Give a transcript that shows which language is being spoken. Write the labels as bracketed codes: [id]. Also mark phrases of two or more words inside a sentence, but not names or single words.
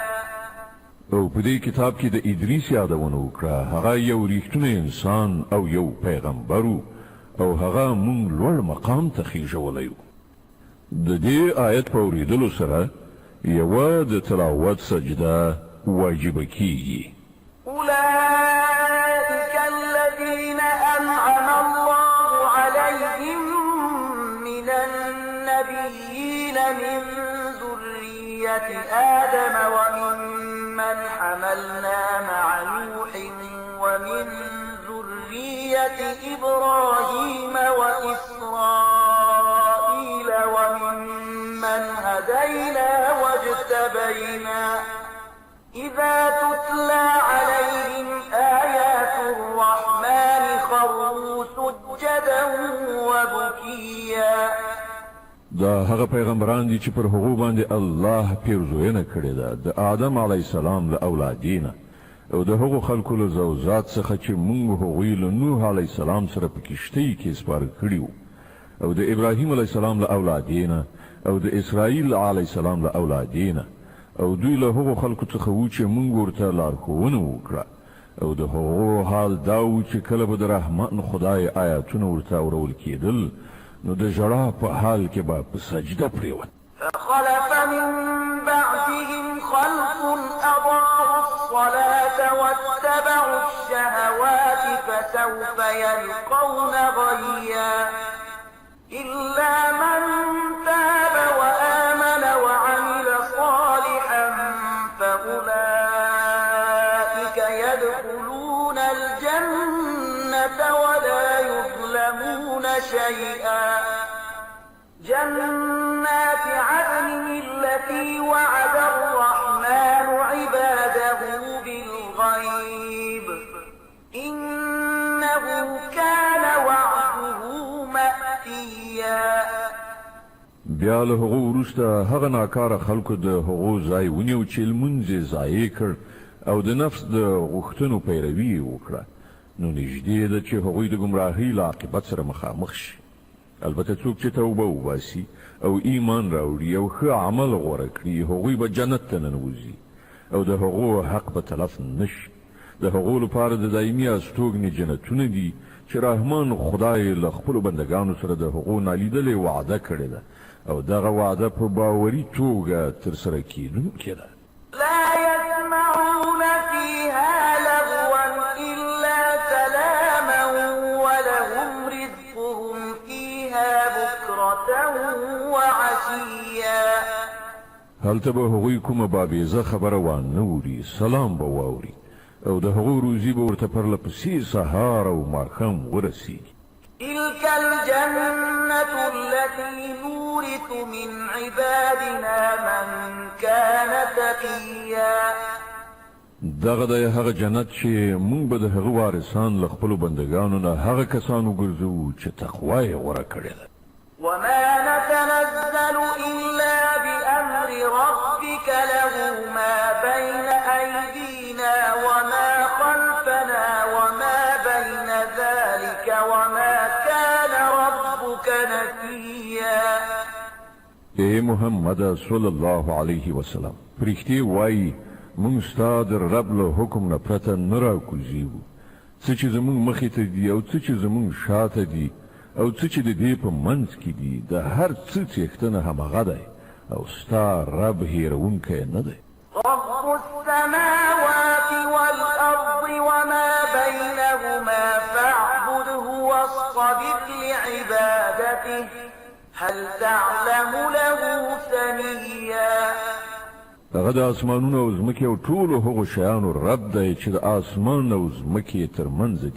[ps] او په دې کتاب کې د ادریس یادونه وکړه. هغه یو ریښتونی انسان او یو پیغمبر او هغه مونږ لوړ مقام ته خېژولی و. د دې آیت په اورېدلو سره یوه د تلاوت سجده واجبه کیږي. [ar] أولئك الذين أنعم الله عليهم من النبيين من ذرية آدم وممن حملنا مع نوح ومن ذرية إبراهيم وإسرائيل وممن هدينا واجتبينا إذا تتلى عليهم آيات الرحمن خروا سجدا وبكيا. [ps] دا هغه پیغمبران دي چې پر هغو باندې الله پیرزوینه کړې ده د آدم [ar] علیه السلام [ps] له اولادینه او د هغو خلکو له زوجات څخه چې موږ هغوی له نوح [ar] علیه السلام [ps] سره په کښتۍ کې سپاره کړي وو او د ابراهیم [ar] علیه السلام [ps] له اولادینه او د اسرائیل [ar] علیه السلام [ps] له اولادینه او دوی له هغو خلکو څخه وو چې موږ ورته لارښوونه وکړه او د هغو حال دا و چې کله به د رحمان خدای آیاتونه ورته اورول کېدل نو د ژړا په حال کې به په سجده پرېوت. [ar] فخلف من بعدهم خلف أضاعوا الصلاة واتبعوا الشهوات فسوف يلقون غيا إلا من تاب وآمن وعمل صالحا فأولئك يدخلون الجنة ولا يظلمون شيئا. جنات عدن التي وعد الرحمن عباده بالغيب إنه كان وعده مأتيا. [ps] بیا له هغو وروسته هغه ناکاره خلکو د هغو ځای ونیو چې لمونځ یې ضایع کړ او د نفس د غوښتنو پیروي یې وکړه. نو نږدې ده چې هغوی د ګمراهۍ له عاقبت سره مخامخ شي. البته څوک چې توبه وباسي او ایمان راوړي او ښه عمل غوره کړي هغوی به جنت ته ننوځي او د هغو حق به تلف نشي. د هغو لپاره د دایمي استوګنې جنتونه دي چې رحمان خدای له خپلو بندګانو سره د هغو نالیدلې وعده کړې ده او دغه وعده په باوري توګه ترسره کېدونکې ده. [ar] لا يسمعون فيها لغوا إلا سلاما ولهم رزقهم فيها بكرة وعشيا. [ps] هلته به هغوی کومه بابیزه خبره وانه اوري، سلام به واوري او د هغو روزي به ورته پرله پسې سهار او ماښام ورسیږي. [ar] تلك الجنة التي نورث من عبادنا من كان تقيا. [ps] دغه د هغه جنت چې موږ به د هغه وارثان له خپلو بندګانو نه هغه کسان وګرځوو چې تقوا یې غوره کړې ده. [ar] وما نتنزل إلا بأمر ربك له ما بين أيدينا وما خلفنا وما بين ذلك وما كان ربك نسيا. [ps] اے محمد [ar] صلی الله علیه وسلم [ps] پرښتې وایي موږ ستا د رب له حکم نه پرته نه راکوزیږو. څه چې زموږ مخې ته دي او څه چې زموږ شاته دي او څه چې د دې په منځ کې دي د هر څه څښتنه همغه دی او ستا رب هېرونکی نه دی. [ar] رب السماوات والأرض وما بينهما فاعبده واصطبر لعبادته هل تعلم له سميا. [ps] هغه د اسمانونو او ځمکې او ټولو هغو شیانو رب دی چې د اسمان او ځمکې ترمنځ دي.